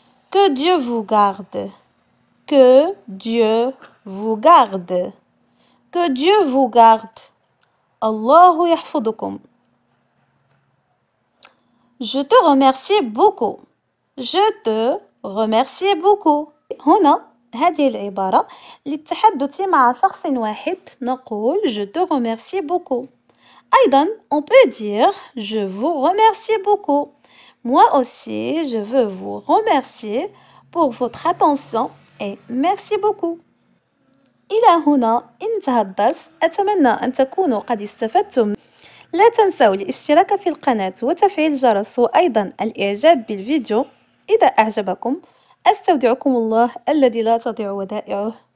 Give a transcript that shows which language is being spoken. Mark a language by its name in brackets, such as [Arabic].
[French] Que Dieu vous garde. Que Dieu vous garde. Que Dieu vous garde. [Arabic] الله يحفظكم. [French] Je te remercie beaucoup. Je te remercie beaucoup. [Arabic] هنا هذه العبارة للتحدث مع شخص واحد نقول [French] je te remercie beaucoup. [Arabic] أيضا [French] on peut dire je vous remercie beaucoup. Moi aussi je veux vous remercier pour votre attention et merci beaucoup. [Arabic] إلى هنا انتهى الدرس، أتمنى أن تكونوا قد استفدتم. لا تنسوا الاشتراك في القناة وتفعيل الجرس وأيضا الإعجاب بالفيديو إذا أعجبكم. أستودعكم الله الذي لا تضيع ودائعه.